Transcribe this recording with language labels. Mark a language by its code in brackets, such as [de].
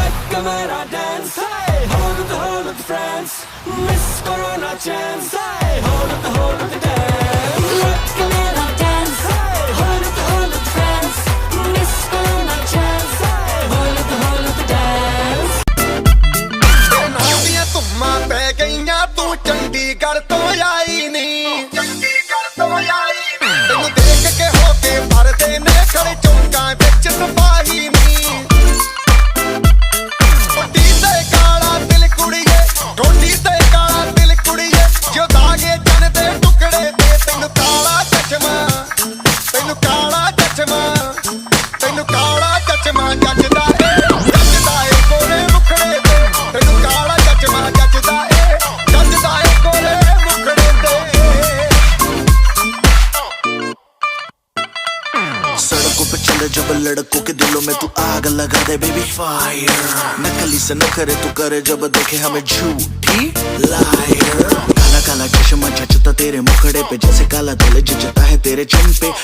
[bn] Camera dance হলুদ হলুদ friends, miss করো না চান্স হলুদ হলুদ ড্যান্স। ক্যামেরা ড্যান্স হলুদ হলুদ ফ্রেন্ডস, মিস করো না চান্স হলুদ হলুদ ਡੈਂਸ। [pa] ਨਾਲੀਆਂ ਧੁੰਮਾਂ ਪੈ ਗਈਆਂ ਤੂੰ ਚੰਡੀਗੜ੍ਹ ਤੋਂ ਆਈ ਨੀ, ਤੈਨੂੰ ਦੇਖ ਕੇ ਹੋ ਕੇ ਭਰਦੇ ਨੇ ਖੜੇ ਚੌਂਕਾਂ ਵਿੱਚ ਸਿਪਾਹੀ ਨੀ। ਕੋਟੀ ਤੇ ਕਾਲਾ ਦਿਲ ਕੁੜੀਏ, ਕੋਟੀ ਤੇ ਕਾਲਾ ਦਿਲ ਕੁੜੀਏ, ਜੋ ਦਾਗੇ ਜਨ ਦੇ ਟੁਕੜੇ ਤੇ ਤੈਨੂੰ ਕਾਲਾ ਚਸ਼ਮਾ, ਤੈਨੂੰ ਕਾਲਾ ਚਸ਼ਮਾ, ਤੈਨੂੰ ਕਾਲਾ ਚਸ਼ਮਾ ਜੱਜਦਾ ਏ, ਜੱਜਦਾ ਏ ਕੋਰੇ ਮੁਖੜੇ ਤੇ, ਤੈਨੂੰ ਕਾਲਾ ਚਸ਼ਮਾ ਜੱਜਦਾ ਏ, ਜੱਜਦਾ ਏ ਕੋਰੇ ਮੁਖੜੇ ਤੇ। [hi] सड़कों पे चले जब लड़कों के दिलों में तू आग लगा दे [en] baby fire, [hi] नकली से न करे तू करे जब देखे हमें झूठी लायर। काला काला चश्मा जचता तेरे मुखड़े पे, जैसे काला दिल जचता है तेरे चिन पे।